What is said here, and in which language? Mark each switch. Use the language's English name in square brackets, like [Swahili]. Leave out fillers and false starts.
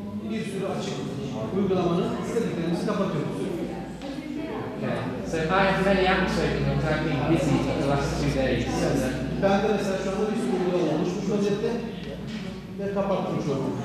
[Turkish] Bir sürü açık uygulamanın istediklerimizi kapatıyoruz. [English] Okay. So I have many apps open and I've been busy for the last 2 days. [Turkish] Ben de mesela şu anda bir sürü uygulama oluşmuş vaziyette ve kapattım şu an.